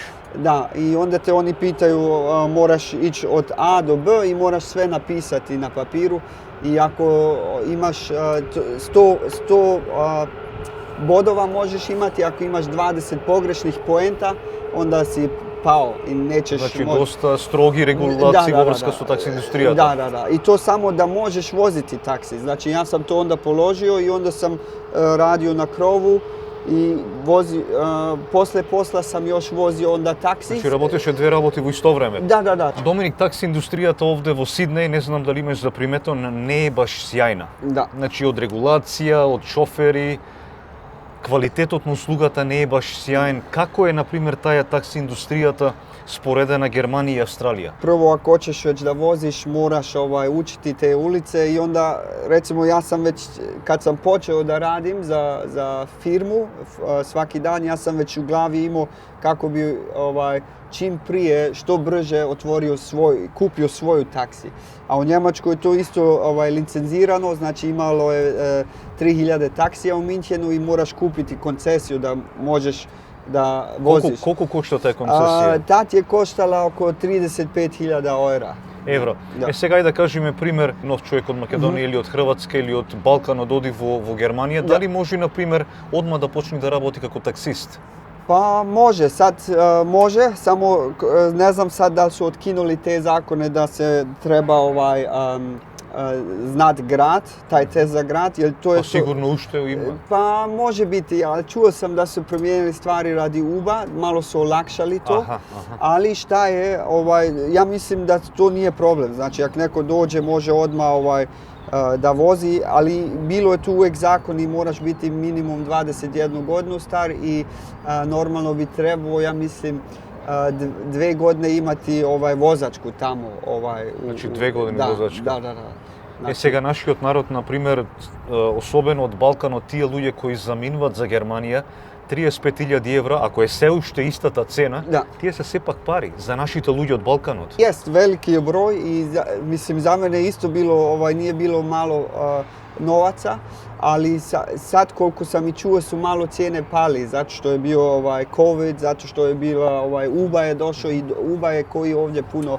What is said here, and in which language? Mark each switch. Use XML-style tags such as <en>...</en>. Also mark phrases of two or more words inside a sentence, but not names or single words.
<hr>Da, i onda te oni pitaju, moraš ići od A do B i moraš sve napisati na papiru i ako imaš 100 bodova možeš imati, ako imaš 20 pogrešnih poenta, onda si pao i nećeš... Znači, dosta strogi regulaciji</hr> <mk>во врска со такси индустријата.</mk> <hr>Da. I to samo da možeš voziti taksi. Znači, ja sam to onda položio i onda sam radio na krovu i posle posla sam još vozio onda taksi.</hr> <mk>Значи, работеше две работи во исто време. Да. Доминик, такси индустријата овде во Сиднеј, не знам дали имаш заприметено, не е баш сјајна. Да. Значи, од регулација, од шофери, квалитетот на услугата не е баш сјаен. Како е, например, таја такси индустријата споредена Германија и Австралија?</mk> <hr>Prvo, ako hoćeš već da voziš, moraš učiti te ulice i onda, recimo, ja sam već, kad sam počeo da radim za firmu, svaki dan, ja sam već u glavi imao kako bi čim prije, što brže kupio svoju taksi. A u Njemačkoj je to isto licencirano, znači imalo je 3000 taksija u Minchenu i moraš kupiti koncesiju da možeš da voziš. Koliko košta ta koncesija? Tad je koštala oko 35.000 eura.</hr> <mk>евро. Сега ајде да кажеме пример, нов човек од Македонија или од Хрватска или од Балканот оди во Германија, дали може на пример одма да почне да работи како таксист?</mk> <hr>Pa može, sad može, samo ne znam sad da li su otkinuli te zakone da se treba znat grad, taj test za grad, jer to je...</hr> <mk>Па сигурно уште има?</mk> <hr>Pa može biti, ali čuo sam da su promijenili stvari radi UBA, malo su olakšali to, ali šta je, ja mislim da to nije problem, znači ako neko dođe može odmah da vozi, ali bilo je tu uvijek zakon i moraš biti minimum 21 godinu star i normalno bi trebao, ja mislim, 2 godine imati vozačku tamo.</hr> <mk>Значи 2 години возачка. Да. Сега нашиот народ, например, особено од Балканот, тие луѓе кои заминуваат за Германија, 35.000 евра, ако е се уште истата цена, тие се сепак пари за нашите луѓе од Балканот.</mk> <hr>Jest, veliki je broj i mislim za mene isto bilo, nije bilo malo novaca, ali sad koliko sam i čuo su malo cijene pali, zato što je bio COVID, zato što je bila UBA je došao i UBA je koji ovdje puno</hr>